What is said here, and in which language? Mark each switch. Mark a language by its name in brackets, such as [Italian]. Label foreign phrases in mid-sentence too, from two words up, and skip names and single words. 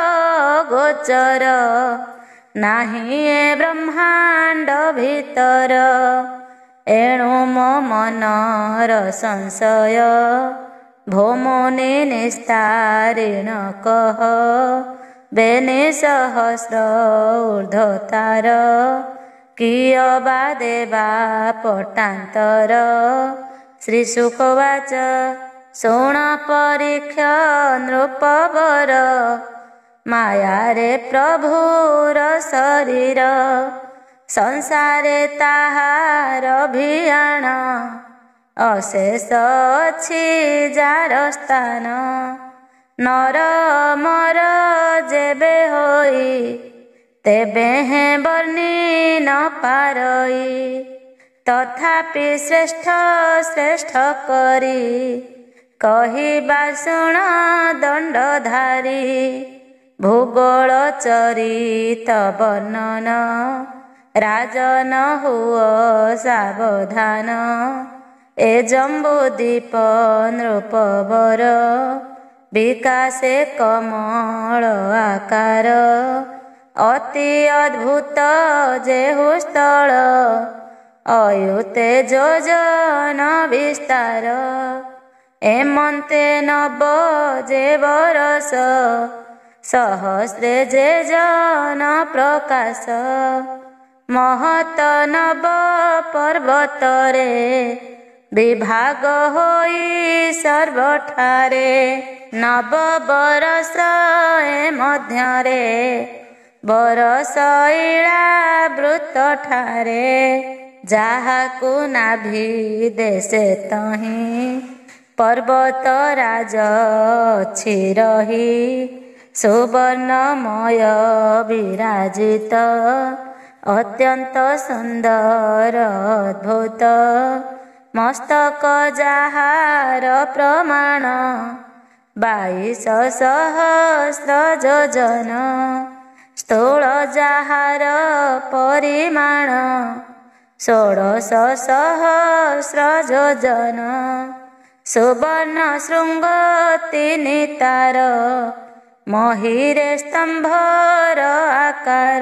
[Odia] ଗୋଚର ନାହି ଏ ବ୍ରହ୍ମାଣ୍ଡ ଭିତର ଏଣୁ ମୋ ମନର ସଂଶୟ ଭୌମୁନି ନିସ୍ତାରିଣ କହ ବେନି ସହସ୍ର ଊର୍ଦ୍ଧ୍ୱତାର କିୟବା ଦେବା ପଟାନ୍ତର। ଶ୍ରୀ ଶୁକବାଚ ଶୃଣ ପରୀକ୍ଷ ନୃପବର ମାୟା ରେ ପ୍ରଭୁର ଶରୀର ସଂସାରେ ତାହାର ଅଭିୟାନ ଅଶେଷ ଅଛି ଯାର ସ୍ଥାନ ନର ମର ଯେବେ ହୋଇ ତେବେ ହେ ବର୍ଣ୍ଣୀ ନ ପାରଇ ତଥାପି ଶ୍ରେଷ୍ଠ ଶ୍ରେଷ୍ଠ କରୀ କହିବା ଶୁଣ ଦଣ୍ଡଧାରୀ ଭୂଗୋଳ ଚରିତ ବର୍ଣ୍ଣନ ରାଜନ ହୁଅ ସାବଧାନ ଏ ଜମ୍ବୁଦୀପ ନୃପବର ବିକାଶେ କମଳ ଆକାର ଅତି ଅଦ୍ଭୁତ ଯେହୁ ସ୍ଥଳ ଅୟୁତେ ଯୋଜନ ବିସ୍ତାର ଏମନ୍ତେ ନବ ଯେ ବରଷ ସହସ୍ରେ ଯେ ଜନ ପ୍ରକାଶ ମହତ ନବ ପର୍ବତରେ ବିଭାଗ ହୋଇ ସର୍ବଠାରେ ନବ ବରଷ ଏ ମଧ୍ୟରେ ବରଷ ଇଳା ବୃତ୍ତ ଠାରେ ଯାହାକୁ ନାଭି ଦେଶେ ତହି ପର୍ବତ ରାଜ ଅଛି ରହୀ ସୁବର୍ଣ୍ଣମୟ ବିରାଜିତ ଅତ୍ୟନ୍ତ ସୁନ୍ଦର ଅଦ୍ଭୁତ ମସ୍ତକ ଯାହାର ପ୍ରମାଣ 22 ସହସ୍ର ଯୋଜନ ସ୍ଥୂଳ ଯାହାର ପରିମାଣ 16 ସହସ୍ର ଯୋଜନ ସୁବର୍ଣ୍ଣ ଶୃଙ୍ଗ 3 ତାର ମହିରେ ସ୍ତମ୍ଭର ଆକାର।